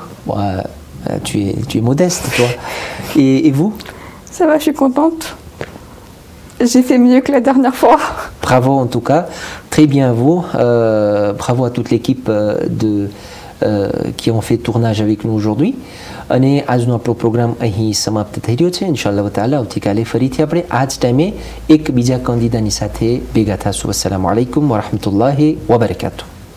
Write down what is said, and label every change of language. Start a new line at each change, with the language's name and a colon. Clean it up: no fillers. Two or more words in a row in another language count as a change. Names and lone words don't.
French: Ouais, tu es modeste, toi. Et vous? Ça va, je suis contente. J'ai fait mieux que la dernière fois. Bravo en tout cas, très bien à vous. Bravo à toute l'équipe qui ont fait tournage avec nous aujourd'hui.
Gujarati: અને આજનો આપણો પ્રોગ્રામ અહીં સમાપ્ત થઈ રહ્યો છે.
Arabic: إن شاء الله تعالى
Gujarati: આવતીકાલે ફરીથી આપણે આ જ ટાઈમે એક બીજા કેન્ડિડેટની સાથે ભેગા થશું.
Arabic: السلام عليكم ورحمة الله وبركاته.